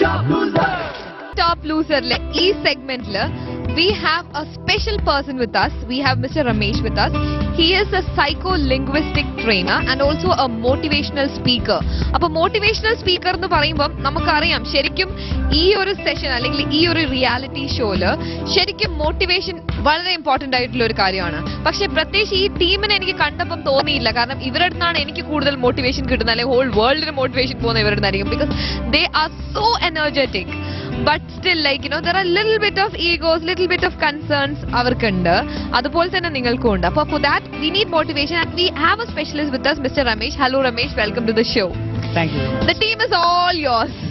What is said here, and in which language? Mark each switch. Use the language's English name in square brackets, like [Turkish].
[English] Top Loser e segment we have a special person with us. We have Mr. Ramesh with us. He is a psycho-linguistic trainer and also a motivational speaker. [Malayalam] അപ്പോൾ motivational speaker എന്ന് പറയുമ്പോൾ നമുക്കറിയാം ശരിക്കും ഈ ഒരു session അല്ലെങ്കിൽ ഈ ഒരു റിയാലിറ്റി ഷോയില് ശരിക്കും മോട്ടിവേഷൻ വളരെ ഇമ്പോർട്ടന്റ് ആയിട്ടുള്ള ഒരു കാര്യമാണ്. പക്ഷെ പ്രത്യേകിച്ച് ഈ ടീമിനെ എനിക്ക് കണ്ടപ്പം തോന്നിയില്ല. കാരണം ഇവരുടെ അടുത്താണ് എനിക്ക് കൂടുതൽ മോട്ടിവേഷൻ കിട്ടുന്നത്, അല്ലെങ്കിൽ ഹോൾ വേൾഡിന് മോട്ടിവേഷൻ പോകുന്ന ഇവരുടെ നിന്നായിരിക്കും. [English] Because they are so energetic. But still, like, you know, there are little bit of egos, little bit of concerns avarkundu. [Malayalam] Adupole thanne ningalku undu. [English] Appo for that we need motivation, and we have a specialist with us, Mr. Ramesh. Hello Ramesh, welcome to the show. Thank you. The team is all yours.